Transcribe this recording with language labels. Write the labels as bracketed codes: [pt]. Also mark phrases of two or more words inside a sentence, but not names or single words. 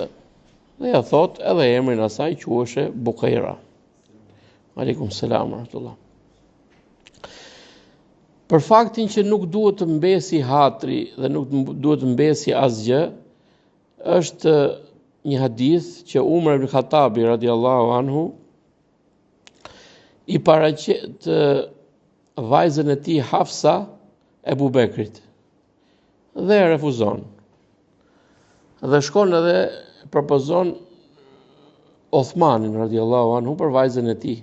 [sq] Dhe ja thot edhe emrin asaj quheshe Bukaira. [ar] عليكم السلام ورحمة الله. [sq] Për faktin që nuk duhet të mbesi hatri dhe nuk duhet të mbesi asgjë, është një hadith që Umar ibn Khattabi [ar] رضي الله عنه [sq] i paraqet vajzën e tij Hafsa Ebu Bekrit dhe e refuzon. Dhe shkon edhe propozon Othmanin [ar] رضي الله عنه [sq] për vajzën e tij.